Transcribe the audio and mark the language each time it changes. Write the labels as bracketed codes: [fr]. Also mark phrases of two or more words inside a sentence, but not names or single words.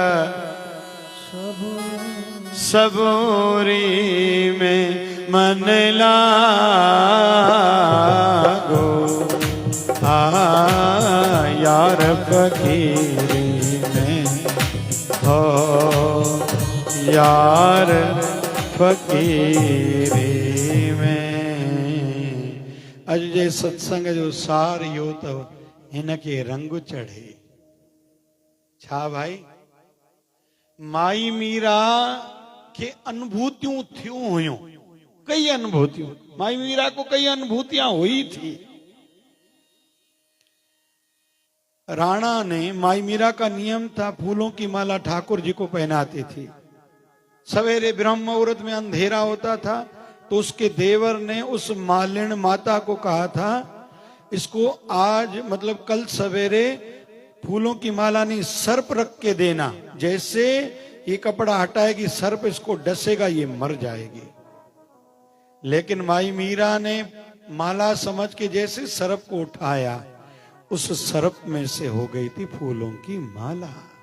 [hi] सबूरी में मन लागो यार फ़क़ीरी में हो यार [sd] फ़क़ीरी में अॼु जे सत्संग जो सार इहो अथव हिनखे रंग चढ़े छा भाई [hi] माई मीरा के अनुभूतियूं थियूं हुयूं कई अनुभूतियूं माई मीरा को कई अनुभूतियां हुई थी राणा ने माई मीरा का नियम था फूलों की माला ठाकुर जी को पहनाती थी सवेरे ब्रह्म मुहूर्त में अंधेरा होता था तो उसके देवर ने उस मालिन माता को कहा था इसको आज मतलब कल सवेरे फूलों की माला नहीं सर्प रख के देना जैसे ये कपड़ा हटाएगी सर्प इसको डसेगा ये मर जाएगी लेकिन माई मीरा ने माला समझ के जैसे सर्प को उठाया उस सर्प में से हो गई थी फूलों की माला